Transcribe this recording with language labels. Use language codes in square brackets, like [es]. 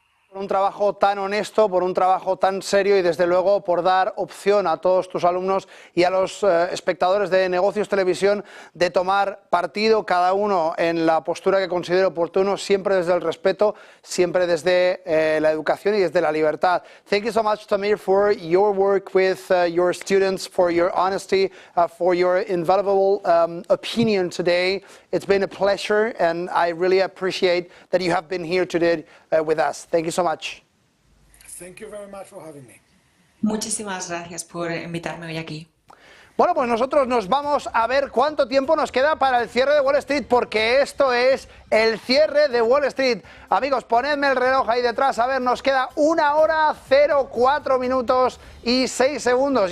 [es] Por un trabajo tan honesto, por un trabajo tan serio y desde luego por dar opción a todos tus alumnos y a los espectadores de Negocios Televisión de tomar partido cada uno en la postura que considere oportuno, siempre desde el respeto, siempre desde la educación y desde la libertad. [en] Thank you so much, Tamir, for your work with your students, for your honesty, for your invaluable opinion today. It's been a pleasure and I really appreciate that you have been here today with us. Thank you so much. Thank you very much for having me. [es] Muchísimas gracias por invitarme hoy aquí. Bueno, pues nosotros nos vamos a ver cuánto tiempo nos queda para el cierre de Wall Street, porque esto es el cierre de Wall Street. Amigos, ponedme el reloj ahí detrás. A ver, nos queda 1 hora, 04 minutos y 6 segundos.